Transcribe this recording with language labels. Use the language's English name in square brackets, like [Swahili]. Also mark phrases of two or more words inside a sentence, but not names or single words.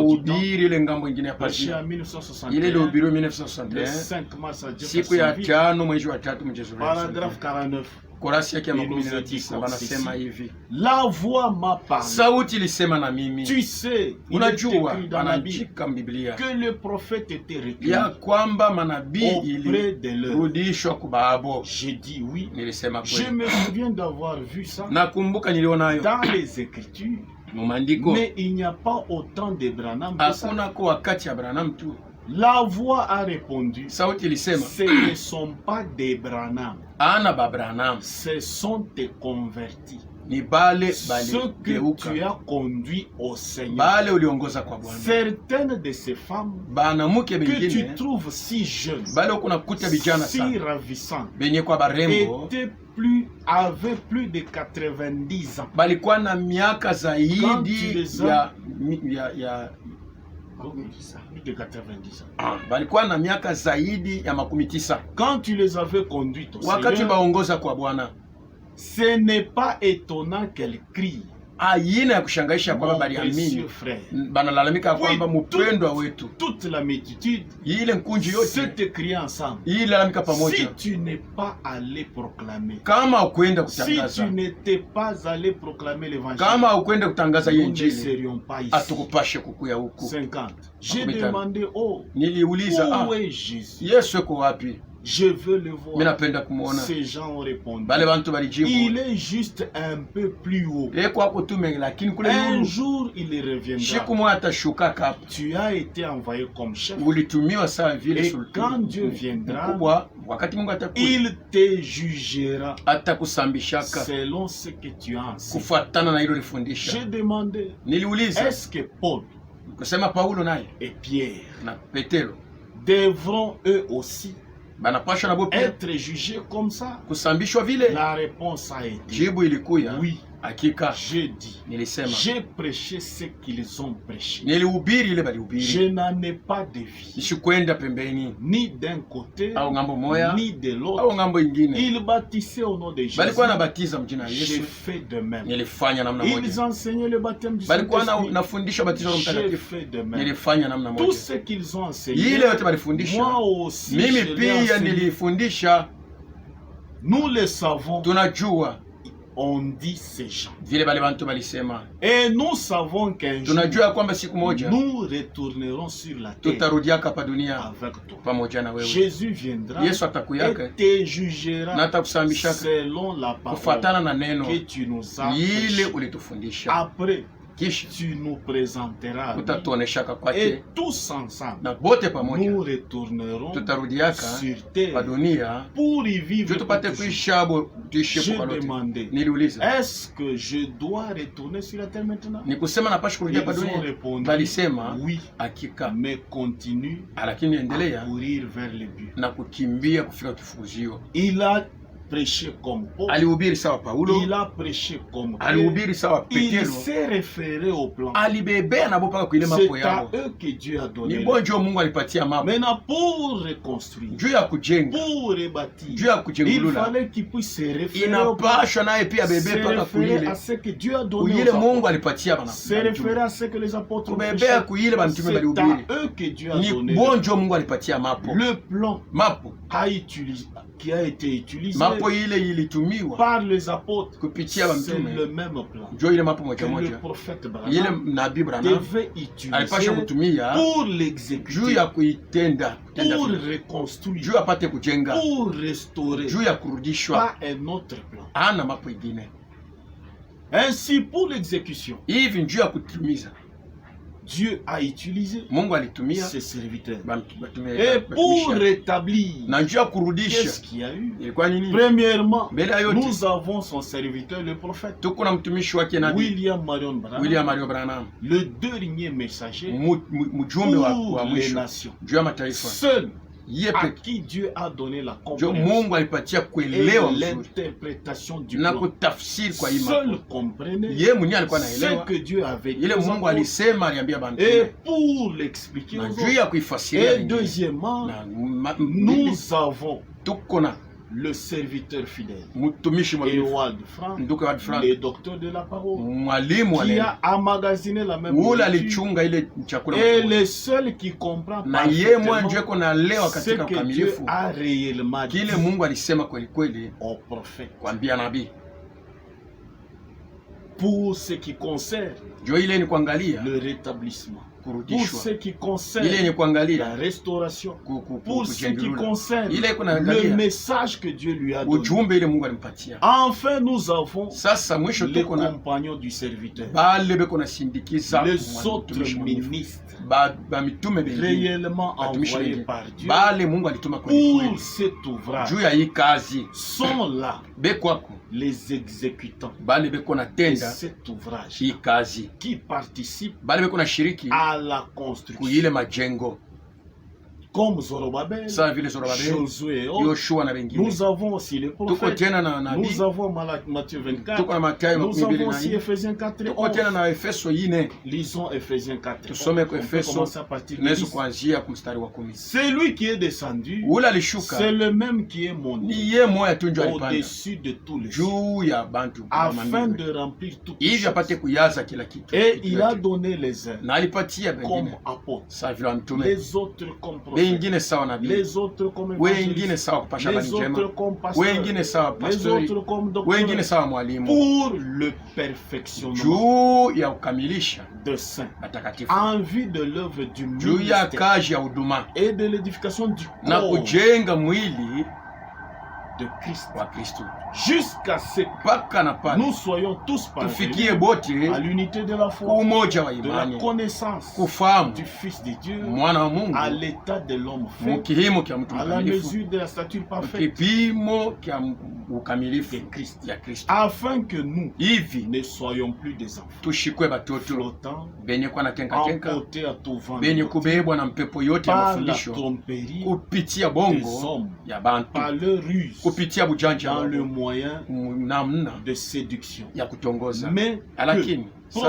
[Swahili] mahubiri ile ngambo ingine ya [French] prêchée en [Swahili] pazia, ile 1961, ilihubiriwa [French] le 1961 5 mars à [Swahili] siku ya Jeffersonville, 5 mwezi wa 3 mwezi wa [French] paragraphe 49. [Swahili] kurasi yake ya [French] Il nous a dit 19 comme [Swahili] wanasema [French] ceci. [Swahili] hivi, [French] La voix m'a parlé. [Swahili] sauti ilisema na mimi. [French] Tu sais, il est [Swahili] Unajua, [French] écrit dans la Bible [Swahili] anaandika Biblia [French] que le prophète était recueilli [Swahili] ya kwamba manabii [French] auprès de leur. [Swahili] ilirudishwa kubabo. [French] J'ai dit oui. [Swahili] Nilisema [French] Je [Swahili] kweli, [French] me souviens d'avoir vu ça [Swahili] nakumbuka nilionayo [French] dans les Écritures. [Swahili] mu maandiko. [French] Mais il n'y a pas autant de Branham que ça. [Swahili] Hakuna ko wakati ya Branham tu. [French] La voix a répondu. [Swahili] Sauti ilisema [French] Ce ne sont pas des Branham, [Swahili] ana ba Branham, [French] ce sont des convertis. [Swahili] ni bale [French] Ceux que [Swahili] baligeuka, [French] tu as conduits au Seigneur. [Swahili] bale uliongoza kwa Bwana. [French] Certaines de ces femmes [Swahili] Banamuke [French] que tu [Swahili] bengine [French] trouves si jeunes, [Swahili] bale kuna kuta vijana [French] si [Swahili] sana [French] ravissantes, [Swahili] benye kwa barembo [French] avaient plus de 90 ans. [Swahili] balikuwa na miaka [French] Quand tu [Swahili] zaidi [French] les [Swahili] ya [French] Plus de 90 ans. [Swahili] balikuwa na miaka zaidi ya 19. [French] Quand tu les avais conduites au [Swahili] Wakati [French] Seigneur, [Swahili] baongoza kwa Bwana, [French] ce n'est pas étonnant qu'elles crient. [Swahili] haina ya kushangaisha kwamba [French] Mon [Swahili] baliamini, [French] précieux frère, [Swahili] banalalamika kwamba [French] Oui, [Swahili] mupendwa wetu. [French] toute la multitude [Swahili] Ile nkunji yote [French] s'est criée ensemble. [Swahili] ilalamika [French] Si [Swahili] pamoja, [French] tu n'es pas allé proclamer, [Swahili] kama ukwenda [French] si tu [Swahili] kutangaza, [French] n'étais pas allé proclamer l'évangile, [Swahili] kama ukwenda kutangaza [French] nous ne [Swahili] Injili, [French] serions pas ici. [Swahili] atukupashe kukuya huku. [French] 50. J'ai [Swahili] Makumi tano. [French] demandé, oh, [Swahili] Niliuliza, [French] où est Jésus? [Swahili] Yesu yuko wapi? [French] Je veux le [Swahili] Mimi [French] voir. [Swahili] napenda kumuona. [French] Ces gens ont répondu. [Swahili] Bale bantu balijibu, [French] Il est juste un peu plus haut. [Swahili] eko hapo tume, lakini kule [French] Un [Swahili] nuru [French] jour, il reviendra. [Swahili] siku moja atashuka hapa. [French] Tu as été envoyé comme chef. [Swahili] Ulitumiwa sawa vile [French] Et [Swahili] sultani [French] quand Dieu viendra, [Swahili] mkubwa. Wakati Mungu atakuja, [French] il te jugera [Swahili] atakusambishaka [French] selon ce que tu as enseigné. [Swahili] kufuatana na hilo [French] J'ai [Swahili] lifundisha. [French] demandé, [Swahili] Niliuliza [French] est-ce que Paul [Swahili] kusema Paulo naye [French] et Pierre [Swahili] na Petero [French] devront eux aussi [Swahili] banapashwa nabo pia [French] être jugés comme ça? [Swahili] kusambishwa vile? [French] La réponse a été [Swahili] Jibu ilikuya [French] oui. [Swahili] hakika. [French] J'ai dit, [Swahili] Nilisema [French] j'ai prêché ce qu'ils ont prêché. [Swahili] nilihubiri ile [French] Je [Swahili] balihubiri, [French] n'en ai pas dévié, [Swahili] nishikwenda pembeni [French] ni d'un côté, [Swahili] au ngambo moya [French] ni de [Swahili] au [French] l'autre. [Swahili] ngambo ingine. [French] Ils baptisaient au nom de Jésus. [Swahili] Balikuwa nabatiza mjina la [French] J'ai [Swahili] Yesu, [French] fait de même. [Swahili] nilifanya namna [French] Ils [Swahili] moja. [French] enseignaient le baptême du [Swahili] Balikuwa [French] Saint-Esprit. [Swahili] nafundisha batizo la [French] J'ai [Swahili] Mtakatifu, [French] fait de même. [Swahili] nilifanya namna [French] Tout [Swahili] moja. [French] ce qu'ils ont [Swahili] Ile [French] enseigné, [Swahili] yote balifundisha, [French] moi aussi, [Swahili] mimi [French] je l'ai [Swahili] pia [French] enseigné. [Swahili] nilifundisha. [French] Nous le savons, [Swahili] Tunajua [French] on dit ces gens. [Swahili] vile bale bantu balisema, [French] Et nous savons qu'un jour, [Swahili] tunajua kwamba siku moja [French] nous retournerons sur la terre [Swahili] tutarudiaka hapa dunia [French] avec toi. [Swahili] pamoja na wewe. [French] Jésus viendra [Swahili] Yesu atakuyaka [French] et te jugera [Swahili] na atakusambishaka [French] selon la parole [Swahili] kufuatana na neno [French] que tu nous as [Swahili] ile [French] prêchée. [Swahili] ulitufundisha, [French] Après, [Swahili] kisha [French] tu nous présenteras à lui. [Swahili] utatuoneshaka [French] Et [Swahili] kwake, [French] tous ensemble, [Swahili] na bote pamoja [French] nous retournerons [Swahili] tutarudiaka [French] sur [Swahili] kwa [French] terre [Swahili] dunia [French] pour y vivre. [Swahili] juu tupate [French] pour toujours. [Swahili] kuishi abo tuishi [French] J'ai [Swahili] kwa lote. [French] demandé, [Swahili] Niliuliza, [French] est-ce que je dois retourner sur la terre maintenant? [Swahili] ni kusema napashi kurudia [French] Ils [Swahili] kwa [French] ont [Swahili] dunia? [French] répondu, [Swahili] Balisema [French] oui, [Swahili] hakika, [French] mais continue [Swahili] lakini [French] à [Swahili] endelea [French] courir vers le but. [Swahili] na kukimbia kufika kifukuzio. [French] Il a prêché comme Paul, [Swahili] Alihubiri sawa Paulo, [French] il a prêché comme Pierre, [Swahili] alihubiri sawa [French] il [Swahili] Petero, [French] s'est référé au plan. [Swahili] alibebea nabo paka kuile mapo [French] C'est à [Swahili] yao. [French] eux que Dieu a donné. [Swahili] Ni [French] le [Swahili] bonjo Mungu alipatia mapo [French] Maintenant, pour reconstruire, [Swahili] juu ya kujenga, [French] pour rebâtir, [Swahili] juu ya [French] il [Swahili] kujengulula, [French] fallait qu'il puisse se référer au plan, [Swahili] inapashwa naye pia [French] se [Swahili] bebe paka [French] référer [Swahili] kuile [French] à ce que Dieu a donné [Swahili] kuile [French] aux [Swahili] Mungu [French] apôtres, [Swahili] alipatia bana [French] se référer à ce que les apôtres ont prêché. [Swahili] kubebea kuile bantume [French] C'est [Swahili] balihubiri. [French] à eux que Dieu a [Swahili] Ni [French] donné [Swahili] bonjo Mungu alipatia mapo [French] le plan [Swahili] mapo [French] qui a été utilisé [Swahili] mapo ile ilitumiwa [French] par les apôtres. [Swahili] kupitia [French] C'est le [Swahili] bantume, [French] même plan [Swahili] njo ile mapo [French] que [Swahili] moja [French] le [Swahili] moja [French] prophète [Swahili] ile Branham nabii Branham [French] devait [Swahili] alipasha [French] utiliser [Swahili] kutumia [French] pour [Swahili] juu [French] l'exécuter, [Swahili] ya kuitenda [French] pour [Swahili] vile. [French] reconstruire, [Swahili] Juu apate kujenga, [French] pour restaurer, [Swahili] juu ya kurudishwa, [French] pas un autre plan. [Swahili] ana mapo ingine [French] Ainsi, pour l'exécution, [Swahili] hivi, juu ya kutimiza [French] Dieu a utilisé [Swahili] Mungu alitumia [French] ses serviteurs. [Swahili] batumia [French] Et pour rétablir, [Swahili] na njia kurudisha [French] qu'est-ce qu'il y a eu? [Swahili] ilikuwa nini? [French] Premièrement, [Swahili] Mbele ya yote [French] nous avons son serviteur, le prophète [Swahili] tuko na mtumishi wake nabii [French] William Marion Branham, [Swahili] William Mario Branham, [French] le dernier messager [Swahili] mjumbe wa [French] pour les [Swahili] mwisho [French] nations. [Swahili] juu ya mataifa, [French] Seul [Swahili] yeye [French] à [Swahili] pekee [French] qui Dieu a donné la [Swahili] ndio [French] compréhension [Swahili] Mungu alipatia [French] et [Swahili] kuelewa mzuri [French] l'interprétation du [Swahili] na [French] plan. [Swahili] kutafsiri kwa [French] Seul [Swahili] imani. [French] comprenait [Swahili] Yeye mwenyewe alikuwa [French] ce [Swahili] anaelewa [French] que Dieu avait dit [Swahili] ile [French] aux [Swahili] Mungu [French] apôtres. [Swahili] alisema, aliambia bantu, [French] Et pour l'expliquer [Swahili] na [French] aux [Swahili] juu [French] autres. [Swahili] ya kuifasiria [French] Et [Swahili] wengine. [French] deuxièmement, [Swahili] Na [French] nous avons [Swahili] tuko na [French] le serviteur fidèle, [Swahili] mtumishi mwaminifu [French] Ewald Frank, [Swahili] ndugu wa Frank, [French] le docteur de la parole, [Swahili] mwalimu wa [French] qui [Swahili] neno, [French] a emmagasiné la même [Swahili] ule [French] nourriture, [Swahili] alichunga ile chakula [French] et [Swahili] mwenyewe. [French] le seul qui comprend [Swahili] Na yeye mwenyewe [French] parfaitement [Swahili] ndio kunaelewa [French] ce [Swahili] katika [French] que Dieu [Swahili] ukamilifu [French] a réellement dit [Swahili] kile Mungu alisema kweli kweli [French] au prophète. [Swahili] kuambia nabii. [French] Pour ce qui concerne [Swahili] Jo ile ni kuangalia [French] le rétablissement, pour [Swahili] kurudishwa, [French] ce qui [Swahili] ile [French] concerne [Swahili] ni [French] la [Swahili] kuangalia [French] restauration, pour ce qui [Swahili] kujengulula, [French] concerne [Swahili] ile [French] le [Swahili] kunaangalia [French] message que Dieu lui a donné. [Swahili] ujumbe ile Mungu alimpatia. [French] Enfin, nous avons [Swahili] Sasa mwisho [French] les [Swahili] tuko na [French] compagnons du serviteur, [Swahili] bale beko nasindikiza [French] les autres [Swahili] mtumishi mwaminifu. [French] ministres [Swahili] ba mitume bengine [French] réellement [Swahili] batumishi [French] envoyés [Swahili] bengine [French] par Dieu [Swahili] bale Mungu alituma kweli [French] pour [Swahili] kweli [French] cet ouvrage [Swahili] juu ya hii kazi [French] sont là [Swahili] bekwako [French] les exécutants [Swahili] bale beko [French] de [Swahili] natenda [French] cet ouvrage [Swahili] hii kazi, [French] qui participent [Swahili] bale beko na shiriki [French] à la construction, [Swahili] kuile majengo [French] comme Zorobabel, [Swahili] sawa vile Zorobabeli, [French] Josué et autres. [Swahili] Yoshua na wengine. [French] Nous avons aussi les [Swahili] Tuko [French] prophètes, [Swahili] tena na nabii, [French] nous avons Matthieu 24, [Swahili] tuko na Mathayo [French] nous avons [Swahili] 24, [French] aussi Ephésiens 4 et [Swahili] tuko tena [French] 11. [Swahili] na Efeso 4. [French] Lisons Ephésiens 4 et 11. [Swahili] Tusome kwa [French] On peut [Swahili] Efeso [French] commencer à partir de [Swahili] nesu [French] 10. [Swahili] kuanzia kumstari wa 10. [French] C'est lui qui est descendu, [Swahili] Ule [French] c'est [Swahili] alishuka [French] le même qui est monté [Swahili] ni ye moya tu ndio alipanda [French] au-dessus de tous les cieux, [Swahili] juu ya bantu [French] afin de remplir toutes les [Swahili] hivi apate [French] choses. [Swahili] kuyaza kila kitu. [French] Et il a donné les uns [Swahili] Na alipatia [French] comme [Swahili] wengine [French] apôtres, [Swahili] sawa vile mtume, [French] les autres comme prophètes, [Swahili] wengine sawa nabii, [French] les autres comme [Swahili] wengine [French] évangélistes, [Swahili] sawa kupasha habari [French] les [Swahili] njema, [French] autres comme pasteurs, [Swahili] wengine sawa [French] les [Swahili] pastori, [French] autres comme [Swahili] wengine [French] docteurs, [Swahili] sawa mwalimu, [French] pour le perfectionnement [Swahili] juu ya kukamilisha [French] de saints, [Swahili] watakatifu, [French] en vue de l'œuvre du [Swahili] juu ya [French] ministère [Swahili] kazi ya huduma [French] et de l'édification du [Swahili] na [French] corps [Swahili] kujenga mwili [French] de Christ, [Swahili] wa Kristo, [French] jusqu'à ce que [Swahili] mpaka na pale [French] nous soyons tous parvenus [Swahili] tufikie bote [French] à l'unité de la foi, [Swahili] umoja wa [French] de la [Swahili] imani, [French] connaissance [Swahili] kufahamu [French] du Fils de Dieu, [Swahili] mwana wa Mungu, [French] à l'état de l'homme fait, [Swahili] mukihimo kya mtu [French] à la [Swahili] mkamilifu, [French] mesure de la stature parfaite [Swahili] kipimo kya ukamilifu [French] de Christ, [Swahili] ya Kristo, [French] afin que nous [Swahili] hivi [French] ne soyons plus des enfants [Swahili] tushikwe batoto [French] flottants, [Swahili] benye kwa na tenka [French] emportés à tout vent [Swahili] benye [French] de [Swahili] kubebwa na mpepo yote ya [French] par la [Swahili] mafundisho [French] tromperie [Swahili] kupitia [French] des [Swahili] bongo [French] hommes, [Swahili] ya bantu, [French] par leur ruse, [Swahili] kupitia bujanja [French] dans le [Swahili] wao, [French] moyen [Swahili] namna [French] de séduction, [Swahili] ya kutongoza. [French] mais que, [Swahili] Lakini sasa